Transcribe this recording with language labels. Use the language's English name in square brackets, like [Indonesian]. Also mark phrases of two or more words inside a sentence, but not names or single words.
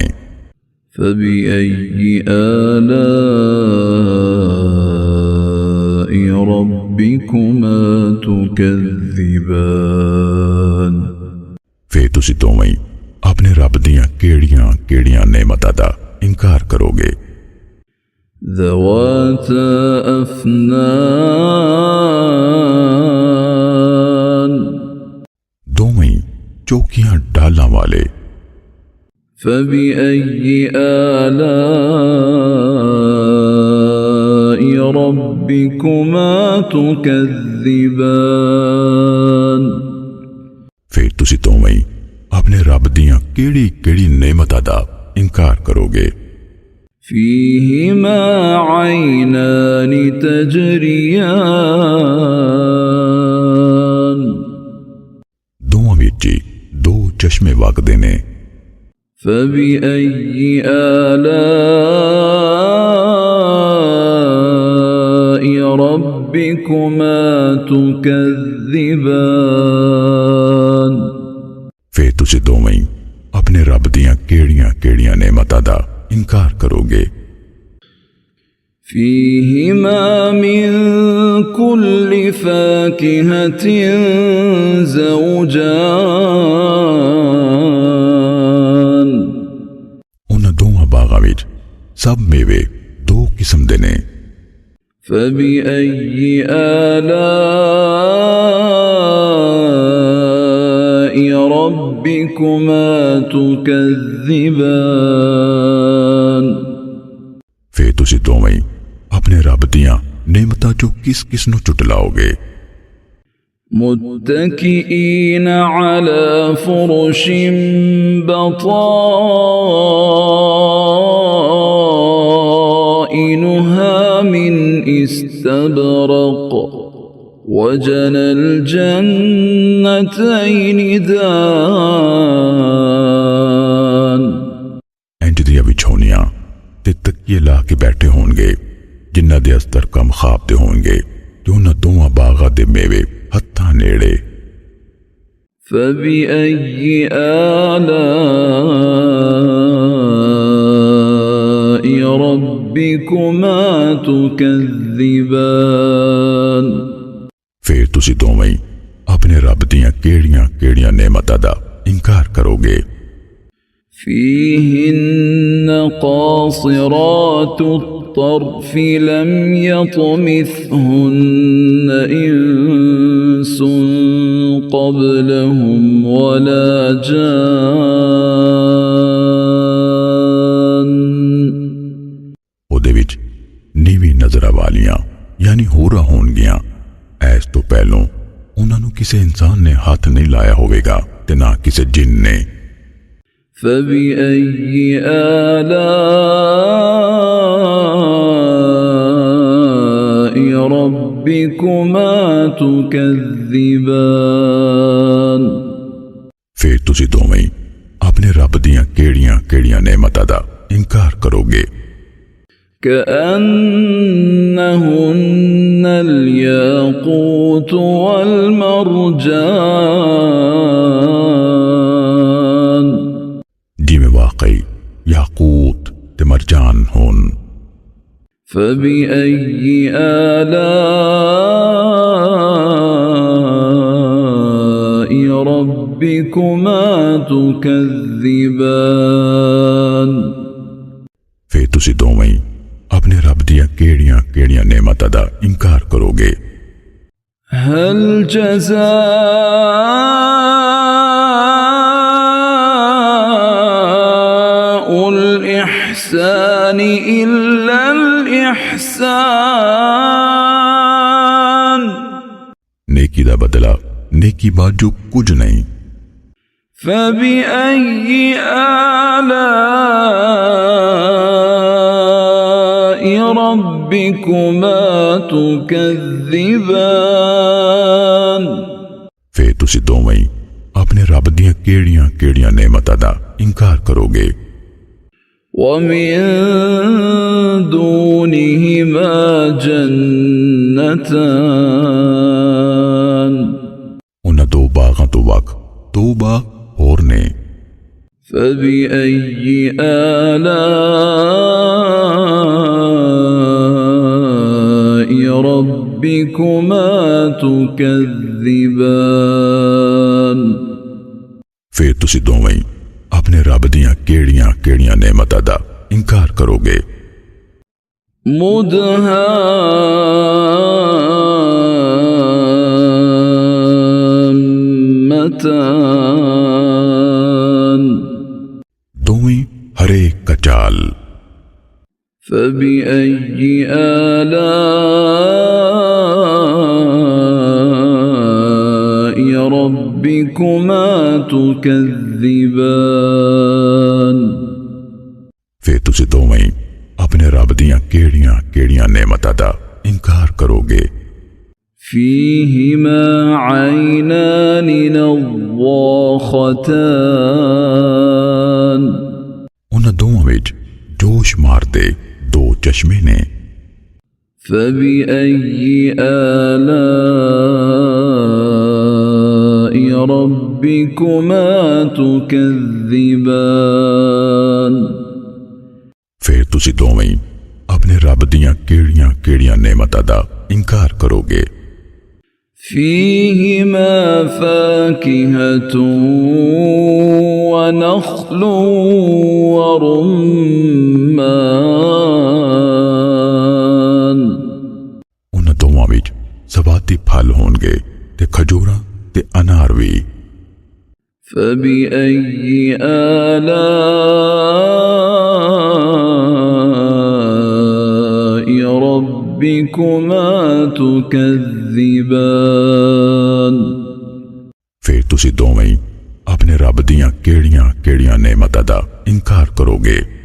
[Arabic] فبأي آلاء ربكما تكذبان [Punjabi] ਫਿਰ ਤੁਸੀਂ ਦੋਵੇਂ ਆਪਣੇ ਰੱਬ ਦੀਆਂ ਕਿਹੜੀਆਂ ਕਿਹੜੀਆਂ ਨੇਮਤਾਂ ਦਾ ਇਨਕਾਰ ਕਰੋਗੇ। [Arabic] ذواتا أفنان [Punjabi] ਦੋਵੇਂ ਚੌਕੀਆਂ ਡਾਲਾਂ ਵਾਲੇ। [Arabic] فبأي آلاء ربكما تكذبان [Punjabi] ਫਿਰ ਤੁਸੀਂ ਦੋਵੇਂ ਆਪਣੇ ਰੱਬ ਦੀਆਂ ਕਿਹੜੀ ਕਿਹੜੀ ਨੇਮਤਾਂ ਦਾ ਇਨਕਾਰ ਕਰੋਗੇ। [Arabic] فيهما عينان تجريان [Punjabi] ਦੋਵਾਂ ਵਿੱਚ ਦੋ ਚਸ਼ਮੇ ਵਗਦੇ ਨੇ। [Arabic] فبأي آلاء ربكما تكذبان [Punjabi] ਫਿਰ ਤੁਸੀਂ ਦੋਵੇਂ ਆਪਣੇ ਰੱਬ ਦੀਆਂ ਕਿਹੜੀਆਂ ਕਿਹੜੀਆਂ ਨੇਮਤਾਂ ਦਾ ਇਨਕਾਰ ਕਰੋਗੇ। [Arabic] فيهما من كل فاكهة زوجان [Punjabi] ਉਨ੍ਹਾਂ ਦੋਵਾਂ ਬਾਗ਼ਾਂ ਵਿੱਚ ਸਭ ਮੇਵੇ ਦੋ ਕਿਸਮ ਦੇ ਨੇ। [Arabic] فبأي آلاء ربكما تكذبان [Punjabi] ਫਿਰ ਤੁਸੀਂ ਦੋਵੇਂ ਆਪਣੇ ਰੱਬ ਦੀਆਂ ਨੇਮਤਾਂ ਚੋਂ ਕਿਸ ਕਿਸ ਨੂੰ ਚੁਟਲਾਓਗੇ। [Arabic] متكئين على فرش بطائنها من استبرق وجنى الجنتين دان [Punjabi] ਇੰਜ ਦੀਆਂ ਵਿਛੌਣੀਆਂ ਤੇ ਤਕੀਏ ਲਾ ਕੇ ਬੈਠੇ ਹੋਣਗੇ ਜਿਨ੍ਹਾਂ ਦੇ ਅਸਤਰ ਕਮ ਖ਼ਾਬ ਦੇ ਹੋਣਗੇ ਤੇ ਉਨ੍ਹਾਂ ਦੋਵਾਂ ਬਾਗ਼ਾਂ ਦੇ ਮੇਵੇ ਹੱਥਾਂ ਨੇੜੇ। [Arabic] فبأي آلاء ربكما تكذبان [Punjabi] ਫਿਰ ਤੁਸੀਂ ਦੋਵੇਂ ਆਪਣੇ ਰੱਬ ਦੀਆਂ ਕਿਹੜੀਆਂ ਕਿਹੜੀਆਂ ਨੇਮਤਾਂ ਦਾ ਇਨਕਾਰ ਕਰੋਗੇ। [Arabic] فيهن قاصرات الطرف لم يطمثهن إنس قبلهم ولا جان [Punjabi] ਉਹਦੇ ਵਿੱਚ ਨੀਵੀਂ ਨਜ਼ਰਾਂ ਵਾਲੀਆਂ यानी ਹੋਰਾਂ ਹੋਣਗੀਆਂ। ਐਸ ਤੋਂ ਪਹਿਲੋਂ ਉਹਨਾਂ ਨੂੰ ਕਿਸੇ ਇਨਸਾਨ ਨੇ ਹੱਥ ਨਹੀਂ ਲਾਇਆ ਹੋਵੇਗਾ ਤੇ ਨਾ ਕਿਸੇ ਜਿੰਨ ਨੇ। [Arabic] فبأي آلاء ربكما تكذبان [Punjabi] ਫਿਰ ਤੁਸੀਂ ਦੋਵੇਂ ਆਪਣੇ ਰੱਬ ਦੀਆਂ ਕਿਹੜੀਆਂ ਕਿਹੜੀਆਂ ਨੇਮਤਾਂ ਦਾ ਇਨਕਾਰ ਕਰੋਗੇ। [Arabic] كأنهن الياقوت والمرجان [Punjabi] ਜਿਵੇਂ ਵਾਕਈ ਯਾਕੂਤ ਤੇ ਮਰਜਾਨ ਹੋਣ। [Arabic] فبأي آلاء ربكما تكذبان [Punjabi] ਫਿਰ ਤੁਸੀਂ ਦੋਵੇਂ ਆਪਣੇ ਰੱਬ ਦੀਆਂ ਕਿਹੜੀਆਂ ਕਿਹੜੀਆਂ ਨੇਮਤਾਂ ਦਾ ਇਨਕਾਰ ਕਰੋਗੇ। [Arabic] هل جزاء الإحسان إلا الإحسان [Punjabi] ਨੇਕੀ ਦਾ ਬਦਲਾ ਨੇਕੀ ਬਾਜੂ ਕੁਝ ਨਹੀਂ। [Arabic] فبأي آلاء ربكما تكذبان [Punjabi] ਫਿਰ ਤੁਸੀਂ ਦੋਵੇਂ ਆਪਣੇ ਰੱਬ ਦੀਆਂ ਕਿਹੜੀਆਂ ਕਿਹੜੀਆਂ ਨੇਮਤਾਂ ਦਾ ਇਨਕਾਰ ਕਰੋਗੇ। [Arabic] ومن دونهما جنتان [Punjabi] ਉਨ੍ਹਾਂ ਦੋ ਬਾਗ਼ਾਂ ਤੋਂ ਵੱਖ ਦੋ ਬਾਗ਼ ਹੋਰ ਨੇ। [Arabic] فبأي آلاء ربكما تكذبان [Punjabi] ਫਿਰ ਤੁਸੀਂ ਦੋਵੇਂ ਆਪਣੇ ਰੱਬ ਦੀਆਂ ਕਿਹੜੀਆਂ ਕਿਹੜੀਆਂ ਨੇਮਤਾਂ ਦਾ ਇਨਕਾਰ ਕਰੋਗੇ। [Arabic] مدهامتان [Punjabi] ਦੋਵੇਂ ਹਰੇ ਕਚਾਲ। [Arabic] فبأي آلاء ربكما تكذبان [Punjabi] ਫਿਰ ਤੁਸੀਂ ਦੋਵੇਂ ਆਪਣੇ ਰੱਬ ਦੀਆਂ ਕਿਹੜੀਆਂ ਕਿਹੜੀਆਂ ਨੇਮਤਾਂ ਦਾ ਇਨਕਾਰ ਕਰੋਗੇ। [Arabic] فيهما عينان نضاختان [Punjabi] ਉਨ੍ਹਾਂ ਦੋਵਾਂ ਵਿੱਚ ਜੋਸ਼ ਮਾਰਦੇ ਦੋ ਚਸ਼ਮੇ ਨੇ। [Arabic] فبأي آلاء ربكما تكذبان [Punjabi] ਫਿਰ ਤੁਸੀਂ ਦੋਵੇਂ ਆਪਣੇ ਰੱਬ ਦੀਆਂ ਕਿਹੜੀਆਂ ਕਿਹੜੀਆਂ ਨੇਮਤਾਂ ਦਾ ਇਨਕਾਰ ਕਰੋਗੇ। [Arabic] فيهما فاكهة ونخل ورمان [Punjabi] ਉਨ੍ਹਾਂ ਦੋਵਾਂ ਵਿੱਚ ਸਵਾਤੀ ਫਲ ਹੋਣਗੇ ਤੇ ਖਜੂਰਾਂ ਤੇ ਅਨਾਰ ਭੀ। [Arabic] فبأي آلاء ربكما تكذبان [Punjabi] ਫਿਰ ਤੁਸੀਂ ਦੋਵੇਂ ਹੀ ਆਪਣੇ ਰੱਬ ਦੀਆਂ ਕਿਹੜੀਆਂ ਕਿਹੜੀਆਂ ਨੇਮਤਾਂ ਦਾ ਇਨਕਾਰ ਕਰੋਗੇ।